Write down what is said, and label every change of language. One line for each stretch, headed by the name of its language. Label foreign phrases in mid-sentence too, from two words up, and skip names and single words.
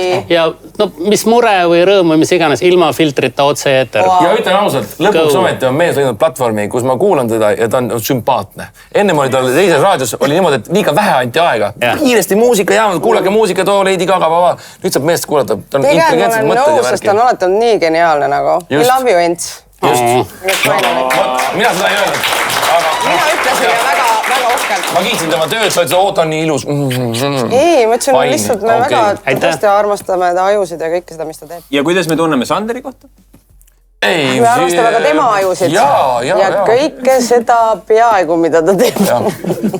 Estonian: Ja no mis mure või rõõm või mis iganes, ilma filtrita otse eeter. Ja ütlen ausalt, lõpuks ometi on mees leidnud platvormi, kus ma kuulan teda ja ta on sümpaatne. Ennem oli tal teises raadios oli niimoodi, et liiga vähe anti aega. Kiiresti muusika jäänud, kuulake muusika, too Lady Gaga, vaba. Nüüd saab meest kuulata, ta on intelligentsed mõtted ja värki. Sest ta on alati olnud nii geniaalne nagu.
English: We love you, Ents.
Estonian: Just. Mina seda ei öelnud. Mina ütlesin ja väga ohkelt. Ma kiitsin tema tööd, sa ütlesid, oot on nii ilus. Ei, ma ütlesin lihtsalt, me väga tõesti armastame ta ajusid ja kõike seda, mis ta teeb. Ja kuidas me tunneme Sanderi kohta? Me armastame ka tema ajusid. Ja kõike seda peaaegu, mida ta teeb.